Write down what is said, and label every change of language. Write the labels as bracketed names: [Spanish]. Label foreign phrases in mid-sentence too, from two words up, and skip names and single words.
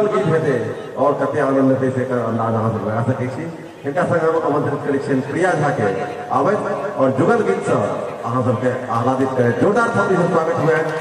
[Maithili] गीत हेते और कते आनंद से कर अंदाज अहाँ सब लगा सकै छी हिनका संग हम आमंत्रित करै छियनि प्रिया झा के आबैत और जुगल गीत से अहाँ सबके आह्लादित करे जोरदार थाली से स्वागत हुए।